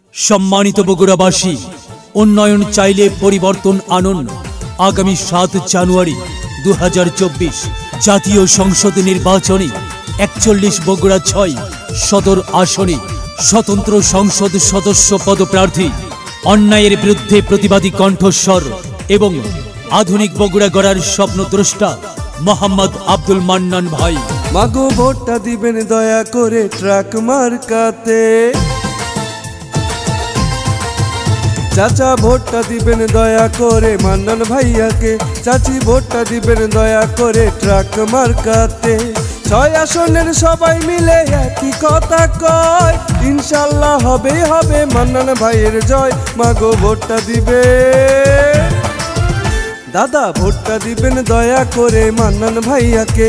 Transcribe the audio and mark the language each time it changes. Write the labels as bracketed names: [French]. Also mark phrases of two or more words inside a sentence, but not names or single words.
[Bangla] সম্মানিত বগুড়াবাসী উন্নয়ন চাইলে পরিবর্তন আনুন। आगामी 7 জানুয়ারি 2024 জাতীয় সংসদ নির্বাচনে 41 বগুড়া 6 সদর আসনে স্বতন্ত্র সংসদ সদস্য পদপ্রার্থী অন্যায়ের বিরুদ্ধে প্রতিবাদী কণ্ঠস্বর এবং আধুনিক বগুড়া गড়ার স্বপ্নদ্রষ্টা মোহাম্মদ আব্দুল মান্নান ভাই। মাগো ভোটটা দিবেন দয়া করে ট্রাক মার্কাতে। চাচা ভোটটা দিবেন দয়া করে মান্নান ভাইয়া কে। চাচী ভোটটা দিবেন দয়া করে ট্রাক মার্কাতে। 6 আসনের সবাই মিলে একই কথা কয়, ইনশাআল্লাহ হবে হবে মান্নান ভাইয়ের জয়। মাগো ভোটটা দিবে দাদা, ভোটটা দিবেন দয়া করে মান্নান ভাইয়াকে।